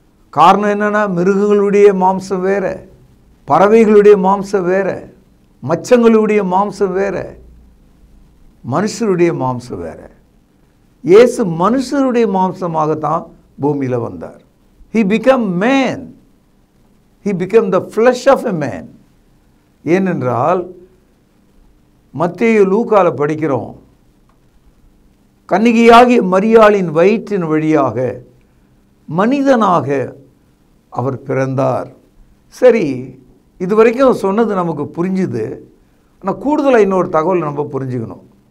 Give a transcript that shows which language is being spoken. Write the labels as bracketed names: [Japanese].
[Tamil] காரணம் என்னென்னா, மிருகங்களுடைய மாம்சம் வேற, பறவைகளுடைய மாம்சம் வேற, மச்சங்களுடைய மாம்சம் வேற, மனுஷருடைய மாம்சம் வேற. இயேசு மனுஷருடைய மாம்சமாகத்தான் பூமியில் வந்தார். [English] He became man. He became the flesh of a man. [Tamil] ஏனென்றால் மத்தேயு லூக்கால படிக்கிறோம், கன்னிகையாகிய மரியாளின் வயிற்றின் வழியாக மனிதனாக அவர் பிறந்தார். சரி, இதுவரைக்கும் சொன்னது நமக்கு புரிஞ்சுது. ஆனால் கூடுதலாக இன்னொரு தகவல் நம்ம புரிஞ்சுக்கணும்.